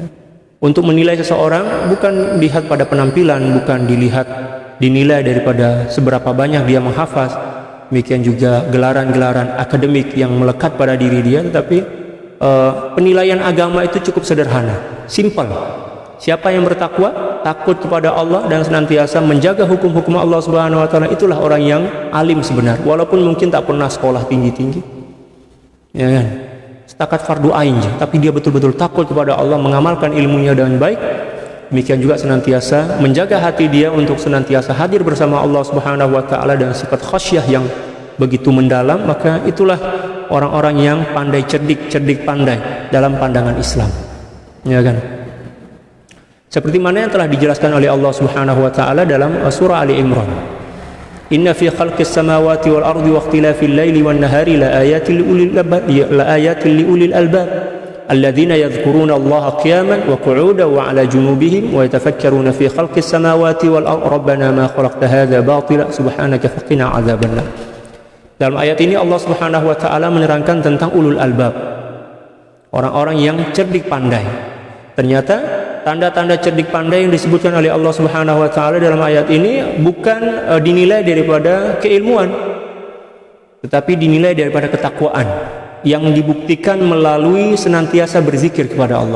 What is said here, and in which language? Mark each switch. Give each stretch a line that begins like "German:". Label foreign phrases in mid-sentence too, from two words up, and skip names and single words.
Malay: Untuk menilai seseorang bukan dilihat pada penampilan, bukan dinilai daripada seberapa banyak dia menghafaz, demikian juga gelaran-gelaran akademik yang melekat pada diri dia, tetapi penilaian agama itu cukup sederhana, simple. Siapa yang bertakwa, takut kepada Allah dan senantiasa menjaga hukum-hukum Allah
Arabic: سبحانه وتعالى,
Malay: itulah orang yang alim sebenar, walaupun mungkin tak pernah sekolah tinggi-tinggi. Ya kan? Setakat fardu ain, tapi dia betul-betul takut kepada Allah, mengamalkan ilmunya dengan baik. Demikian juga senantiasa menjaga hati dia untuk senantiasa hadir bersama Allah
Arabic: سبحانه وتعالى
Malay: dan sifat khasyah yang begitu mendalam, maka itulah orang-orang yang pandai, cerdik pandai dalam pandangan Islam. Ya kan? Seperti mana yang telah dijelaskan oleh Allah
Arabic: سبحانه وتعالى
Malay: dalam surah Ali Imran.
Arabic: إن في خلق السماوات والأرض واختلاف الليل والنهار لآيات لأولي الألباب الذين يذكرون الله قياما وقعودا وعلى جنوبهم ويتفكرون في خلق السماوات والأرض ربنا ما خلقت هذا باطلا سبحانك فقنا عذاب النار.
Malay: Dalam ayat ini Allah
Arabic: سبحانه وتعالى
Malay: menerangkan tentang ulul albab, orang-orang yang cerdik pandai. Ternyata tanda-tanda cerdik pandai yang disebutkan oleh Allah
Arabic: سبحانه وتعالى
Malay: dalam ayat ini bukan dinilai daripada keilmuan, tetapi dinilai daripada ketakwaan yang dibuktikan melalui senantiasa berzikir kepada Allah.